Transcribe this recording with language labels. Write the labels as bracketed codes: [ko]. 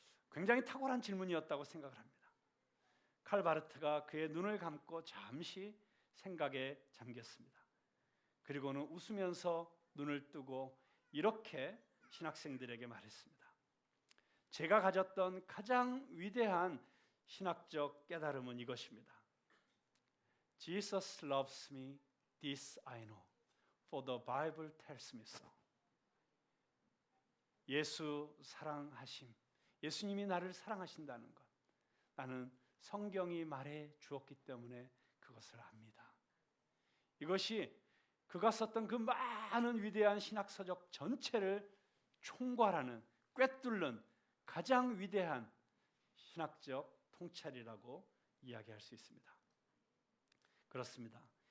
[ko] 굉장히 탁월한 질문이었다고 생각을 합니다. 칼 바르트가 그의 눈을 감고 잠시 생각에 잠겼습니다. 그리고는 웃으면서 눈을 뜨고 이렇게 신학생들에게 말했습니다. 제가 가졌던 가장 위대한 신학적 깨달음은 이것입니다. [en] Jesus loves me, this I know, for the Bible tells me so. [ko] 예수 사랑하심, 예수님이 나를 사랑하신다는 것, 나는 성경이 말해 주었기 때문에 그것을 압니다. 이것이 그가 썼던 그 많은 위대한 신학서적 전체를 총괄하는, 꿰뚫는 가장 위대한 신학적 통찰이라고 이야기할 수 있습니다. 그렇습니다.